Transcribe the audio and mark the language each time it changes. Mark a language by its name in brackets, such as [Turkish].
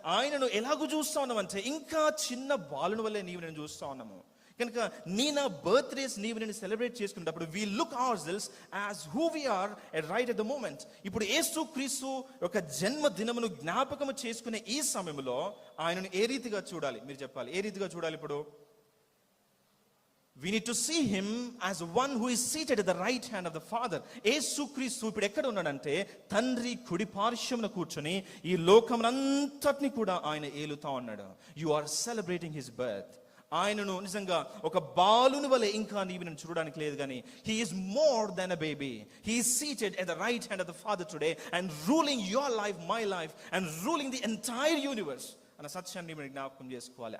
[Telugu] ఆయనను ఎలాగూ చూస్తూ ఉన్నామంటే ఇంకా చిన్న బాలుని వల్లే నీవు నేను చూస్తూ ఉన్నాము. కనుక నా బర్త్డేస్ నీవు నేను సెలబ్రేట్ చేసుకునేటప్పుడు [English] We look ourselves as who we are right at the moment. [Telugu] ఇప్పుడు యేసుక్రీస్తు యొక్క జన్మదినమును జ్ఞాపకము చేసుకునే ఈ సమయంలో ఆయనను ఏ రీతిగా చూడాలి? మీరు చెప్పాలి, ఏ రీతిగా చూడాలి? ఇప్పుడు [English] we need to see him as one who is seated at the right hand of the Father. [Telugu] యేసుక్రీస్తు ఇప్పుడు ఎక్కడ ఉన్నాడంటే తండ్రి కుడి పార్శ్వమున కూర్చొని ఈ లోకమునంతటిని కూడా ఆయన ఏలుతా ఉన్నాడు. [English] You are celebrating his birth. [Telugu] ఆయనను నిజంగా ఒక బాలుని వలె ఇంకా నీవు నేను చూడడానికి లేదు, కానీ [English] He is more than a baby. He is seated at the right hand of the father today and ruling your life, my life, and ruling the entire universe [Telugu] అన్న సత్యాన్ని మనం జ్ఞాపకం చేసుకోవాలి.